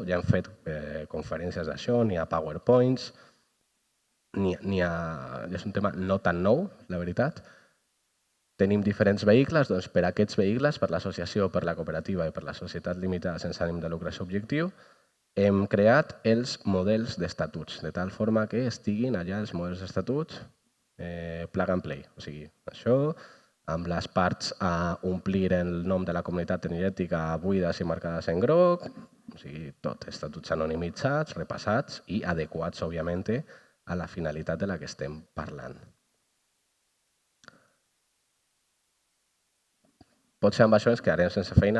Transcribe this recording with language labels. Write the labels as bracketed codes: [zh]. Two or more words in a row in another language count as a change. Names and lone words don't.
[ca] Ja hem fet conferències d'això, n'hi ha PowerPoints, és un tema no tan nou, la veritat. Tenim diferents vehicles. Per a aquests vehicles, per l'associació, per la cooperativa i per la societat limitada sense ànim de lucre objectiu, hem creat els models d'estatuts, de tal forma que estiguin allà els models d'estatuts [en] plug and play. [ca] O sigui, això, amb les parts a omplir el nom de la comunitat energètica buides i marcades en groc, o sigui, tot, estatuts anonimitzats, repassats i adequats, òbviament, a la finalitat de la que estem parlant. Potser amb això ens quedarem sense feina?